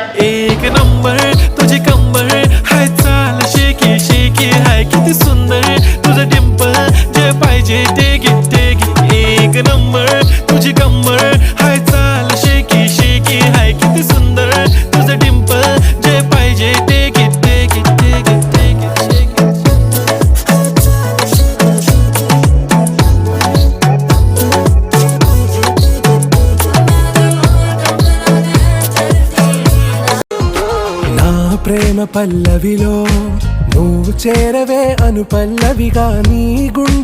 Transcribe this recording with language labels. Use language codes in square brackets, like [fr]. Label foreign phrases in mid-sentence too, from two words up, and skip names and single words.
[mr] एक नंबर तुझी कंबर हाय चाल शेकी शेकी हाय किती सुंदर तुझं डिंपल जे पाहिजे ते घे एक नंबर तुझी कंबर हाय चाल शेकी शेकी हाय किती सुंदर तुझं डिंपल जे पाहिजे ते घे [te] ప్రేమ పల్లవిలో నువ్వు చేరవే అను పల్లవిగా నీ గుండె